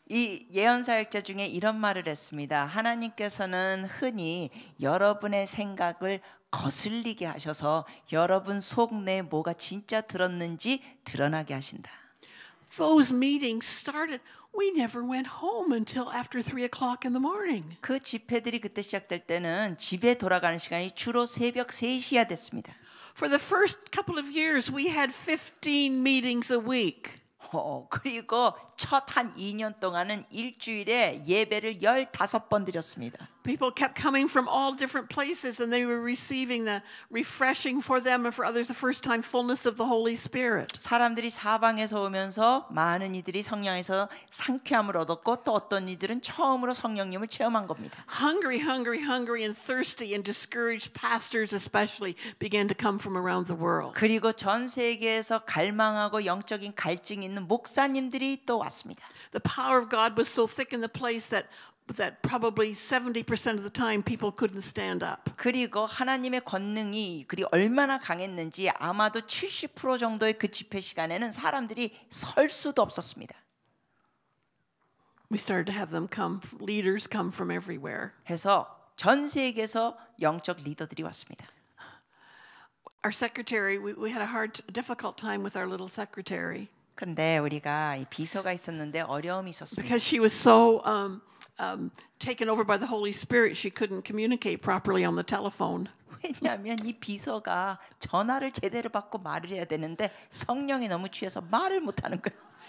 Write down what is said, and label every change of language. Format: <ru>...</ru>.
<ko>이 예언 사역자 중에 이런 말을 했습니다. 하나님께서는 흔히 여러분의 생각을 거슬리게 하셔서 여러분 속내에 뭐가 진짜 들었는지 드러나게 하신다.</ko> <en>Those meetings started. We never went home until after 3 o'clock in the morning.</en> <ko>그 집회들이 그때 시작될 때는 집에 돌아가는 시간이 주로 새벽 3시야 됐습니다.</ko> <en>For the first couple of years, we had 15 meetings a week.</en> <ko>그리고 첫 한 2년 동안은 일주일에 예배를 15번 드렸습니다.</ko> <en>People kept coming from all different places and they were receiving the refreshing for them and for others the first time fullness of the Holy Spirit.</en> <ko>사람들이 사방에서 오면서 많은 이들이 성령에서 상쾌함을 얻었고 또 어떤 이들은 처음으로 성령님을 체험한 겁니다.</ko> <en>Hungry and thirsty and discouraged pastors especially began to come from around the world.</en> <ko>그리고 전 세계에서 갈망하고 영적인 갈증이 있는 목사님들이 또 왔습니다.</ko> <en>The power of God was so thick in the place that probably 70% of the time people couldn't stand up.</en> <ko>그리고 하나님의 권능이 그리 얼마나 강했는지 아마도 70% 정도의 그 집회 시간에는 사람들이 설 수도 없었습니다.</ko> <en>We started to have them come, leaders come from everywhere.</en> <ko>해서 전 세계에서 영적 리더들이 왔습니다.</ko> <en>Our secretary, we had a difficult time with our little secretary.</en> <ko>근데 우리가 이 비서가 있었는데 어려움이 있었습니다.</ko> <en>Because she was so taken over by the Holy Spirit, she couldn't communicate properly on the telephone.</en> <ko>왜냐하면 이 비서가 전화를 제대로 받고 말을 해야 되는데 성령이 너무 취해서 말을 못하는 거예요.</ko>